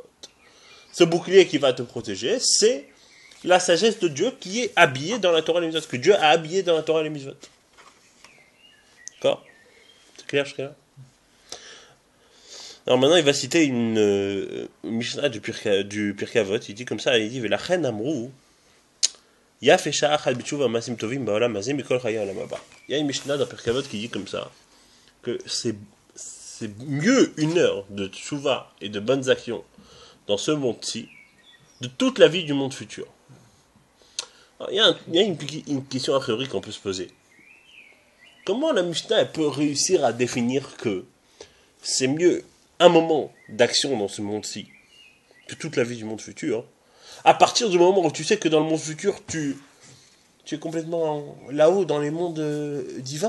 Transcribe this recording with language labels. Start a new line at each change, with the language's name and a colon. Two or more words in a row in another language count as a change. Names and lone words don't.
French: Ce bouclier qui va te protéger, c'est la sagesse de Dieu qui est habillée dans la Torah et les mitzvot, que Dieu a habillé dans la Torah et les mitzvot. D'accord? C'est clair jusqu'à là? Alors maintenant, il va citer une Mishnah du Pirkei Avot.
Hebrew: Il dit comme ça, il dit ולכן אמרו יפה שעה אחת בתשובה ומעשים טובים בעולם הזה מכל חיי העולם הבא.
French: Il y a une Mishnah dans Pirkei Avot qui dit comme ça que c'est mieux une heure de tshuva et de bonnes actions dans ce monde-ci de toute la vie du monde futur. Alors, il y a une question a priori qu'on peut se poser. Comment la Mishnah elle peut réussir à définir que c'est mieux un moment d'action dans ce monde-ci que toute la vie du monde futur, à partir du moment où tu sais que dans le monde futur, tu es complètement là-haut dans les mondes divins.